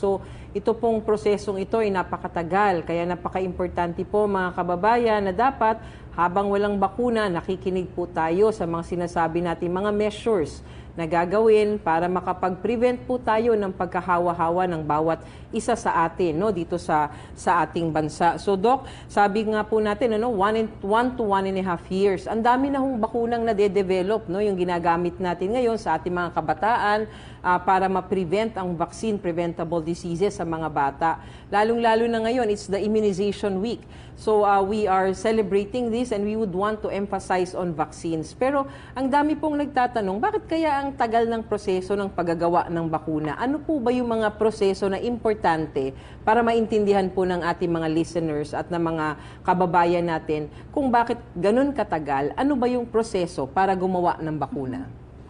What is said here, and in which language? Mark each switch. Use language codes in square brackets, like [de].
[tl] So ito pong prosesong ito ay napakatagal, kaya napaka-importante po mga kababayan na dapat habang walang bakuna, nakikinig po tayo sa mga sinasabi natin mga measures na gagawin para makapag-prevent po tayo ng pagkahawa-hawa ng bawat isa sa atin, no, dito sa ating bansa. So Doc, sabi nga po natin 1 to 1.5 years. Ang dami na hong bakunang nade-develop, no, yung ginagamit natin ngayon sa ating mga kabataan para ma-prevent ang [en] vaccine preventable diseases [tl] sa mga bata. Lalong-lalo na ngayon, [en] it's the immunization week. So we are celebrating this and we would want to emphasize on vaccines. [tl] Pero ang dami pong nagtatanong, bakit kaya ang tagal ng proseso ng paggagawa ng bakuna? Ano po ba yung mga proseso na importante para maintindihan po ng ating mga listeners at ng mga kababayan natin kung bakit ganun katagal? Ano ba yung proseso para gumawa ng bakuna?